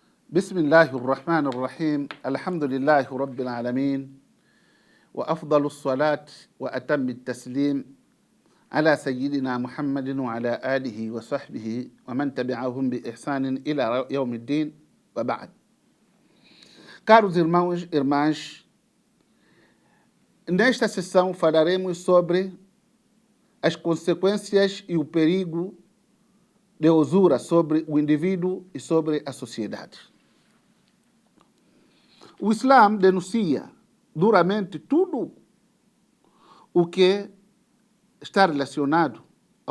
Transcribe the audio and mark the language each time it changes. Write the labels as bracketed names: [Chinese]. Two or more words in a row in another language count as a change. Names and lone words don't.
[Arabic] بسم الله الرحمن الرحيم الحمد لله رب العالمين وأفضل الصلاة وأتم التسليم على سيدنا محمد وعلى آله وصحبه ومن تبعهم بإحسان إلى يوم الدين وبعد. [Portuguese] Caros irmãos e irmãs, nesta sessão falaremos sobre as consequências e o perigo de usura sobre o indivíduo e sobre a sociedade. O Islã denuncia duramente tudo o que está relacionado ao